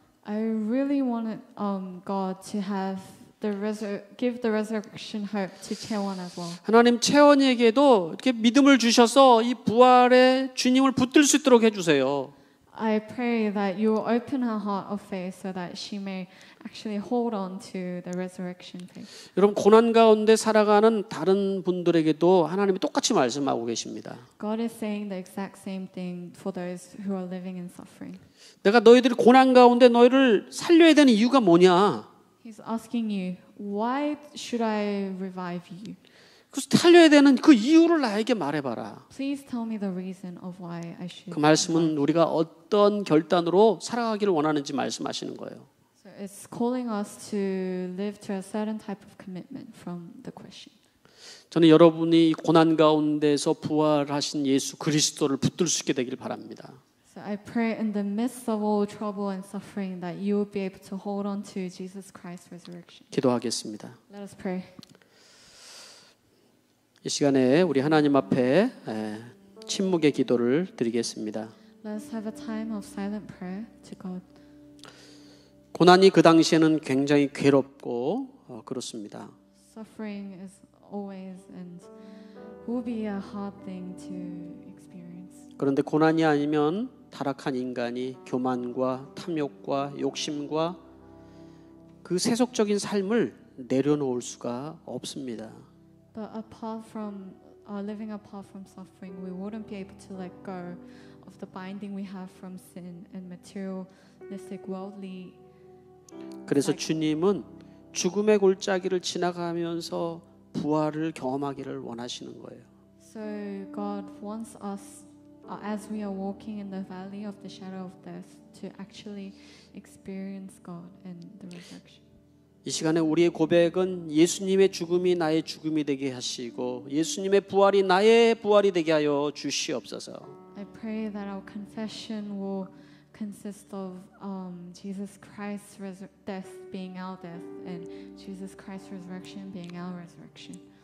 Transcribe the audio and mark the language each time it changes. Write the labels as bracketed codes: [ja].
[en] I really wanted God to have give the resurrection hope to Chaewon as well. [ko] 하나님 채원이에게도 이렇게 믿음을 주셔서 이 부활의 주님을 붙들 수 있도록 해주세요. [en] I pray that you will open her heart of faith so that she may actually hold on to the resurrection faith. [ko] 여러분 고난 가운데 살아가는 다른 분들에게도 하나님이 똑같이 말씀하고 계십니다. [en] God is saying the exact same thing for those who are living in suffering. [ko] 내가 너희들이 고난 가운데 너희를 살려야 되는 이유가 뭐냐? [en] He's asking you, why should I revive you? [ko] 그래서 살려야 되는 그 이유를 나에게 말해봐라. [en] Please tell me the reason of why I should. [ko] 그 말씀은 우리가 어떤 결단으로 살아가기를 원하는지 말씀하시는 거예요. [en] So it's calling us to live to a certain type of commitment from the question. [ko] 저는 여러분이 고난 가운데서 부활하신 예수 그리스도를 붙들 수 있게 되길 바랍니다. [en] So I pray in the midst of all trouble and suffering that you will be able to hold on to Jesus Christ's resurrection. [ko] 기도하겠습니다. [en] Let us pray. [ko] 이 시간에 우리 하나님 앞에 침묵의 기도를 드리겠습니다. [en] Let us have a time of silent prayer to God. [ko] 고난이 그 당시에는 굉장히 괴롭고 그렇습니다. [en] Suffering is always and will be a hard thing to experience. [ko] 그런데 고난이 아니면 타락한 인간이 교만과 탐욕과 욕심과 그 세속적인 삶을 내려놓을 수가 없습니다. [en] But apart from living apart from suffering, we wouldn't be able to let go of the binding we have from sin and materialistic, worldly. [ko] 그래서 주님은 죽음의 골짜기를 지나가면서 부활을 경험하기를 원하시는 거예요. [en] So God wants us, as we are walking in the valley of the shadow of death, to actually experience God and the resurrection. [ko] 이 시간에 우리의 고백은 예수님의 죽음이 나의 죽음이 되게 하시고 예수님의 부활이 나의 부활이 되게 하여 주시옵소서. [en] I pray that our confession will consist of Jesus Christ's death being our death and Jesus Christ's resurrection being our resurrection.